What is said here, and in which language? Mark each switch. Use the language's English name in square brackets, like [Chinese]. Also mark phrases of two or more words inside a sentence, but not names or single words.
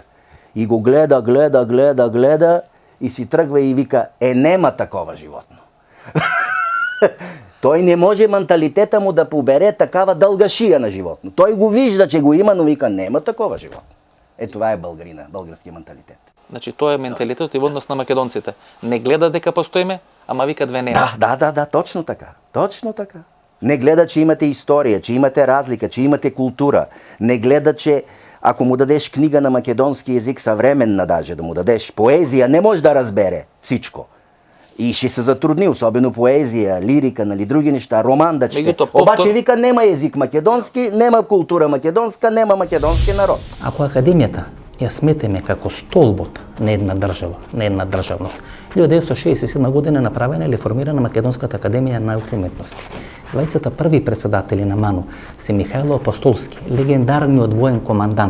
[Bulgarian] И го гледа и си тръгва и вика, нема такова животно. Той не може менталитета му да побере такава дълга шия на животно. Той го вижда, че го има, но вика, нема такова животно. Това е българина, българския менталитет. [Macedonian] Значи, тоа е менталитетот и во однос на македонците. Не гледа дека постоиме, ама вика две нема. [Bulgarian] Да, точно така. Точно така. Не гледа, че имате история, че имате разлика, че имате култура. Не гледа, че ако му дадеш книга на македонски език, съвременна даже да му дадеш поезия, не може да разбере всичко. И ще се затрудни, особено поезия, лирика, нали, други неща, роман да чете. Обаче вика, нема език македонски, нема култура македонска, нема македонски народ. [Macedonian] Ако академията ја сметеме како столбот на една држава, на една државност, 1967 година е направена или формирана Македонската академија на науки и уметности. Двајцата први председатели на МАНУ се Михајло Апостолски, легендарниот воен командант.